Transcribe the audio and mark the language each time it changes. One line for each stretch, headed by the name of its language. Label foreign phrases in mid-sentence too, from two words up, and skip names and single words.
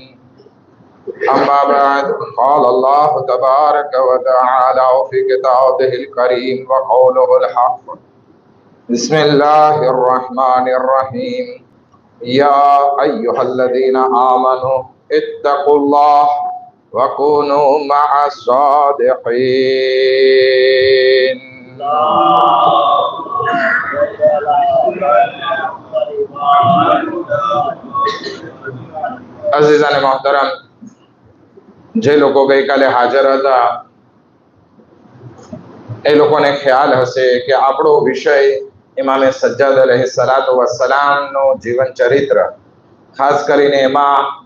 Arabic: أما بعد قال الله تبارك وتعالى في كتابه الكريم وقوله الحق بسم الله الرحمن الرحيم. يا أيها الذين آمنوا اتقوا الله وكونوا مع الصادقين.
Gujarati: અઝીઝાને મોહતરમ, જે લોકો ગઈકાલે હાજર હતા એ લોકોને ખ્યાલ હશે કે આપણો વિષય ઇમામે સજ્જાદ
Arabic: عليه الصلاة والسلام
Gujarati: જીવન ચરિત્ર, ખાસ કરીને એમાં